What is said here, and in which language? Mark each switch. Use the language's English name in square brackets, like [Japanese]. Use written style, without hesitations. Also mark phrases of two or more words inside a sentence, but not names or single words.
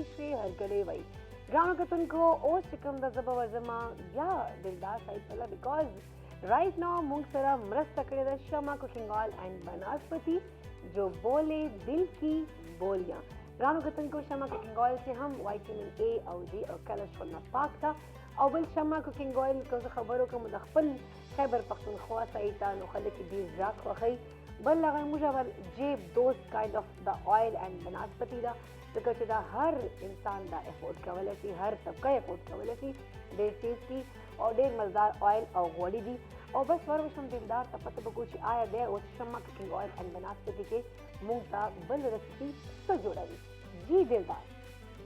[Pashto] شوې هرکلی وایي ګرانو کتونکو اوس چې کوم ده زه به ورځمه بیا دلدار صاحب سره [English] because right now [Pashto] موږ سره مرسته کړې ده شمع [English] cooking oil and banaspati [Urdu] جو بولے دل کی بولیاں [Pashto] ګرانو کتونکو شمع [English] cooking oil [Pashto] چې هم وایټامین اے او ډي او کلسټرول نه پاک ده او بل شمع [English] cooking oil [Pashto] که زه خبرو کوم د خپل خیبر پښتونخوا سایډ ته نو خلک یې ډېر زیات خوښوي بل هغه موږ جیب دوست [English] kind of the oil and banaspati [Pashto] ده ځکه چې دا هر انسان دا افورډ کولی شي هر طبقه افورډ کولی شي ډېر ټیسټي او ډېر مزدار آئل او غوړي دي او بس ورشم دلدار ته پته وکړو چې آیا دی اوس شمع [English] cooking oil and banaspati [Pashto] کې موږ ته بل ریسپي څه جوړوي جی دلدار